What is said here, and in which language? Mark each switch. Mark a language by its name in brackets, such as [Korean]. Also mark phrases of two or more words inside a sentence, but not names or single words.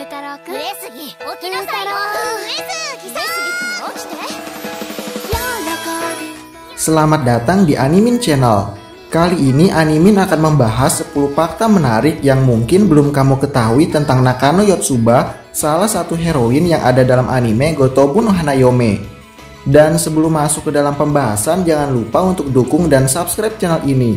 [Japanese] く上杉起きなさいよ上杉さん起きて [Indonesian] Selamat datang di Animin Channel. Kali ini Animin akan membahas 10 fakta menarik yang mungkin belum kamu ketahui tentang Nakano Yotsuba, salah satu heroin yang ada dalam anime Gotobu no Hanayome. Dan sebelum masuk ke dalam pembahasan, jangan lupa untuk dukung dan subscribe channel ini.